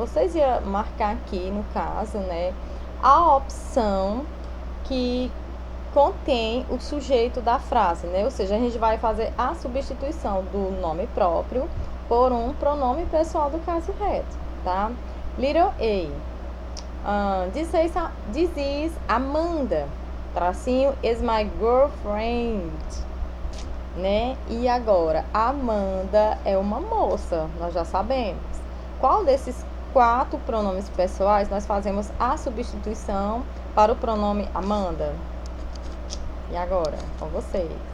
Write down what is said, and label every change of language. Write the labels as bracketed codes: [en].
[pt] Vocês iam marcar aqui, no caso, né, a opção que contém o sujeito da frase, né? Ou seja, a gente vai fazer a substituição do nome próprio por um pronome pessoal do caso reto, tá? [en] Little A. This is Amanda. Tracinho is my girlfriend, [pt] né? E agora, Amanda é uma moça, nós já sabemos. Qual desses 4 pronomes pessoais nós fazemos a substituição para o pronome Amanda? E agora, com vocês.